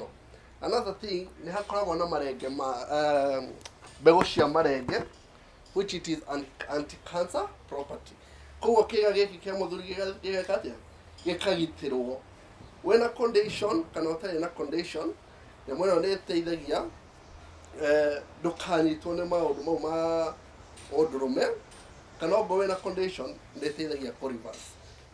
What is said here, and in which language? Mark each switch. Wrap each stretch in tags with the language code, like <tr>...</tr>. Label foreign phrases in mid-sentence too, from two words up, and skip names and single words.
<en>Another thing,</en> <ki>nĩ hakoragwo na marenge mbegũ cia marenge,</ki> <en>which it is anti-cancer property.</en> <ki>Koguo kĩga gĩkĩ kĩa mũthuri gĩgeka atĩa? Gĩkagitĩrwo. Wĩna condition kana ũtarĩ na condition, nyamũ ĩno nĩ ĩteithagia ndukanyitwo nĩ maũndũ mau ma ũndũrũme kana ũngĩwĩ na condition nĩ ĩteithagia kũ reverse.</ki>